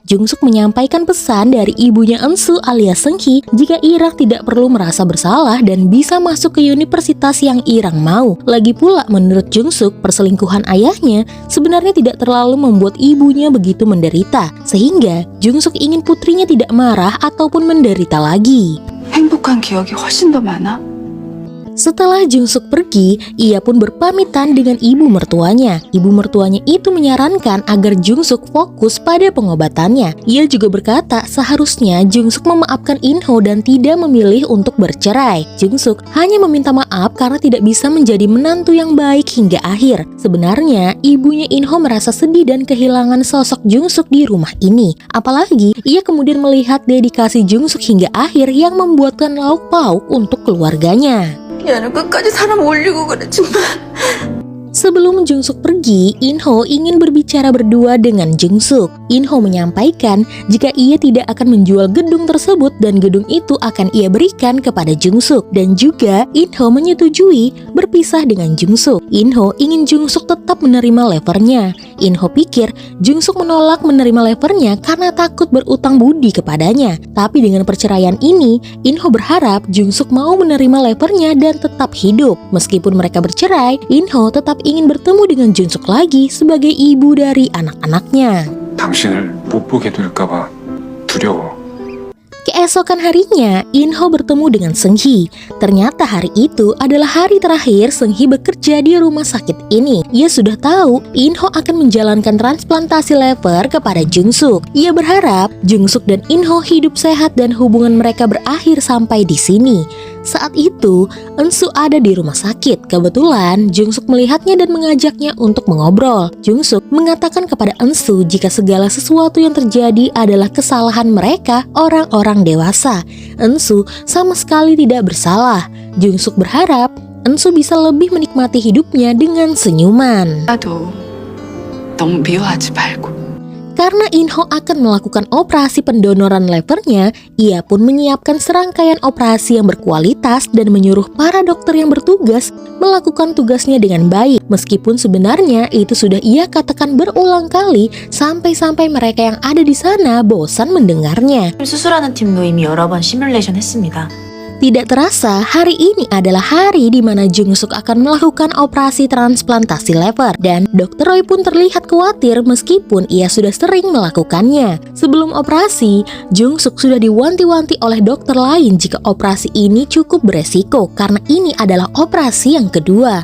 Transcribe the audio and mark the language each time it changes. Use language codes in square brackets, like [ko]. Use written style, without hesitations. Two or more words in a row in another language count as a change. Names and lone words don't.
[id] Jungsuk menyampaikan pesan dari ibunya Eunsu alias Seung-hee jika Irang tidak perlu merasa bersalah dan bisa masuk ke universitas yang Irang mau. Lagi pula menurut Jungsuk, perselingkuhan ayahnya sebenarnya tidak terlalu membuat ibunya begitu menderita, sehingga Jungsuk ingin putrinya tidak marah ataupun menderita lagi. [ko] 행복한 기억이 훨씬 더 많아? [id] Setelah Jungsuk pergi, ia pun berpamitan dengan ibu mertuanya. Ibu mertuanya itu menyarankan agar Jungsuk fokus pada pengobatannya. Ia juga berkata seharusnya Jungsuk memaafkan Inho dan tidak memilih untuk bercerai. Jungsuk hanya meminta maaf karena tidak bisa menjadi menantu yang baik hingga akhir. Sebenarnya, ibunya Inho merasa sedih dan kehilangan sosok Jungsuk di rumah ini. Apalagi, ia kemudian melihat dedikasi Jungsuk hingga akhir yang membuatkan lauk pauk untuk keluarganya. [ko] 얘는 끝까지 사람 올리고 그래 정말. [id] Sebelum Jungsuk pergi, Inho ingin berbicara berdua dengan Jungsuk. Inho menyampaikan jika ia tidak akan menjual gedung tersebut dan gedung itu akan ia berikan kepada Jungsuk. Dan juga Inho menyetujui berpisah dengan Jungsuk. Inho ingin Jungsuk tetap menerima levernya. Inho pikir Jungsuk menolak menerima levernya karena takut berutang budi kepadanya. Tapi dengan perceraian ini, Inho berharap Jungsuk mau menerima levernya dan tetap hidup. Meskipun mereka bercerai, Inho tetap ingin bertemu dengan Jungsuk lagi sebagai ibu dari anak-anaknya. [ko] 당신을 못 보게 될까봐 두려워. [id] Keesokan harinya, Inho bertemu dengan Seung-hee. Ternyata hari itu adalah hari terakhir Seung-hee bekerja di rumah sakit ini. Ia sudah tahu Inho akan menjalankan transplantasi lever kepada Jungsuk. Ia berharap Jungsuk dan Inho hidup sehat dan hubungan mereka berakhir sampai di sini. Saat itu, Eunsu ada di rumah sakit. Kebetulan, Jungsuk melihatnya dan mengajaknya untuk mengobrol. Jungsuk mengatakan kepada Eunsu jika segala sesuatu yang terjadi adalah kesalahan mereka, orang-orang dewasa. Eunsu sama sekali tidak bersalah. Jungsuk berharap Eunsu bisa lebih menikmati hidupnya dengan senyuman. [ko] 나도 너무 미워하지 말고. [id] Karena Inho akan melakukan operasi pendonoran levernya, ia pun menyiapkan serangkaian operasi yang berkualitas dan menyuruh para dokter yang bertugas melakukan tugasnya dengan baik. Meskipun sebenarnya itu sudah ia katakan berulang kali sampai-sampai mereka yang ada di sana bosan mendengarnya. [ko] 수술하는 팀도 이미 여러 번 시뮬레이션 했습니다. [id] Tidak terasa, hari ini adalah hari di mana Jungsuk akan melakukan operasi transplantasi lever dan Dr. Roy pun terlihat khawatir meskipun ia sudah sering melakukannya. Sebelum operasi, Jungsuk sudah diwanti-wanti oleh dokter lain jika operasi ini cukup beresiko karena ini adalah operasi yang kedua.